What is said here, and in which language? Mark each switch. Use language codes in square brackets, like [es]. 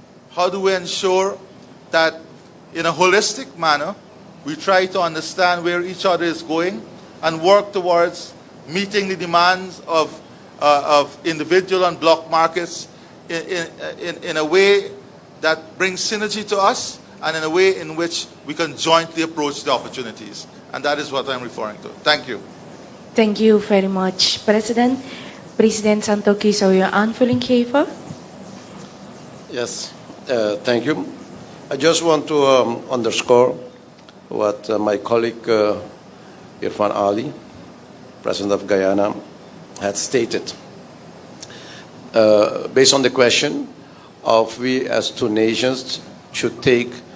[en] How do we ensure that in a holistic manner we try to understand where each other is going and work towards meeting the demands of individual and block markets in a way that brings synergy to us, and in a way in which we can jointly approach the opportunities. And that is what I'm referring to. Thank you. Thank you very much, President. [nl] President Santokhi, zou je aanvulling geven? [en] Yes, thank you. I just want to underscore what my colleague Irfaan Ali, President of Guyana, had stated. Based on the question of we as two nations should take